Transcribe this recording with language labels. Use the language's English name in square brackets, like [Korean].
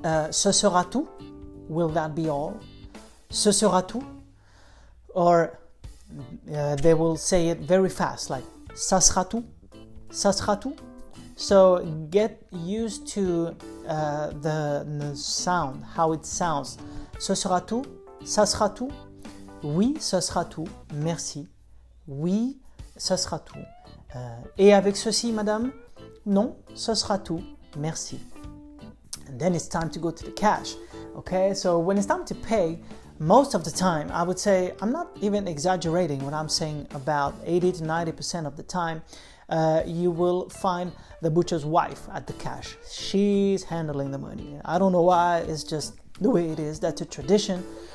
[French] Ce sera tout. [English] Will that be all? [French] Ce sera tout. [English] Or they will say it very fast, like [French] ça sera tout, ça sera tout. [English] So get used to the sound, how it sounds. [French] Ce sera tout, ça sera tout. Oui, ce sera tout, merci. Oui, ce sera tout. Et avec ceci, madame? Non, ce sera tout. merci. [English] And then it's time to go to the cash. Okay, so when it's time to pay, most of the time, I would say, I'm not even exaggerating when I'm saying about 80 to 90% of the time, you will find the butcher's wife at the cash. She's handling the money. I don't know why, it's just the way it is. That's a tradition.